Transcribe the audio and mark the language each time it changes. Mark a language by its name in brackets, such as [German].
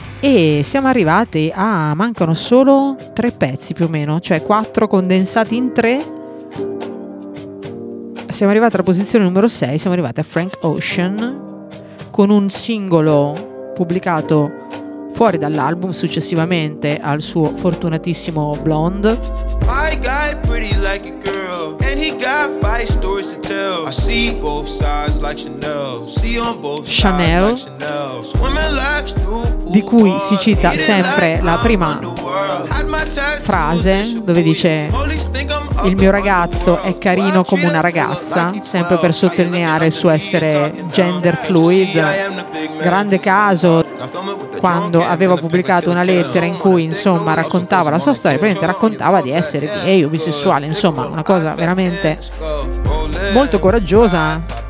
[Italian] E siamo arrivati a, mancano solo 3 pezzi più o meno, cioè 4 condensati in 3. Siamo arrivati alla posizione numero 6, siamo arrivati a Frank Ocean con un singolo pubblicato fuori dall'album successivamente al suo fortunatissimo Blonde. [English] My guy pretty like a girl, and he got 5 stories to tell. I see both sides like Chanel, see on both sides Chanel, like Chanel. Swimming laps through pool, [Italian] di cui si cita sempre la prima frase, dove dice: il mio ragazzo è carino come una ragazza, sempre per sottolineare il suo essere gender fluid. Grande caso quando aveva pubblicato una lettera in cui, insomma, raccontava la sua storia, praticamente raccontava di essere gay o bisessuale, insomma una cosa veramente molto coraggiosa,